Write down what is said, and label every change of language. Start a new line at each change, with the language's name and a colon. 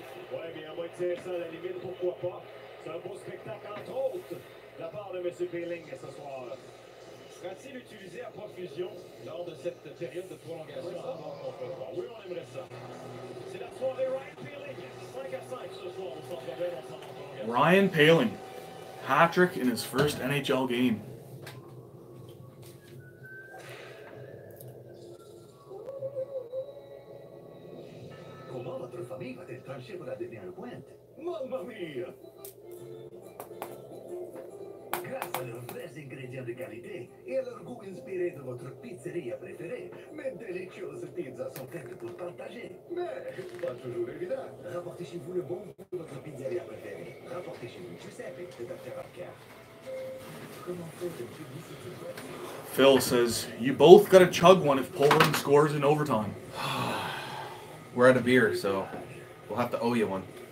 French: Ouais, mais à moins de tirer ça à la limite, pourquoi pas? C'est un beau spectacle, entre autres, de la part de M. Peeling ce soir. Sera-t-il utilisé à profusion lors de cette période de prolongation avant contre 3? Oui, on aimerait ça. C'est la soirée Ryan Peeling, 5-5 ce soir au Centre Bell, on s'en va en prolongation.
English: Ryan Poehling, hat-trick in his first NHL game.
French: Comment votre famille va-t-elle trancher pour la dernière pointe?
Italian: Mamma mia!
French: Grâce à leurs vrais ingrédients de qualité et à leur goût inspiré de votre pizzeria préférée, mes délicieuses pizzas sont faites pour partager. Mais pas toujours évident. Rapportez chez vous le bon goût de votre pizzeria préférée. Rapportez chez vous Giuseppe de Dr. Arcade. Comment faire une publicité?
English: Phil says, you both got to chug one if Poland scores in overtime. We're out of beer, so we'll have to owe you one.